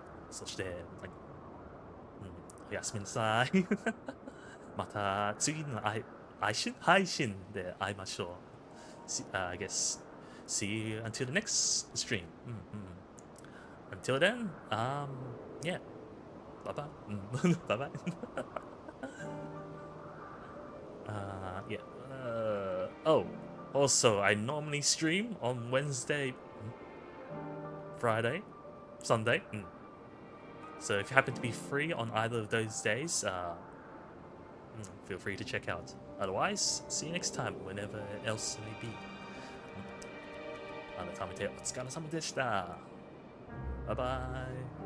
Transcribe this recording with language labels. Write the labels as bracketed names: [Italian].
[Japanese] そして、おやすみなさい。また次の配信で会いましょう。 [English] I guess see you until the next stream. Until then, yeah. Bye bye. Bye bye. Yeah. Oh, also, I normally stream on Wednesday, Friday, Sunday. So if you happen to be free on either of those days, feel free to check out. Otherwise, see you next time, whenever else it may be. [Japanese] 改めてお疲れ様でした。バイバイ。